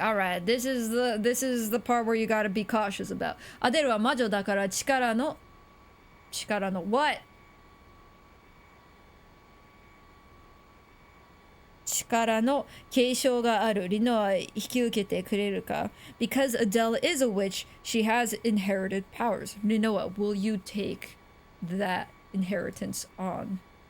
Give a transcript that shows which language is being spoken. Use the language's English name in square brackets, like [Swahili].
[English] Alright, this is the part where you gotta be cautious about. [Japanese] アデルは魔女だから力の what? 力の継承がある。リノは引き受けてくれるか? [English] Because Adele is a witch, she has inherited powers. Rinoa, will you take that inheritance on?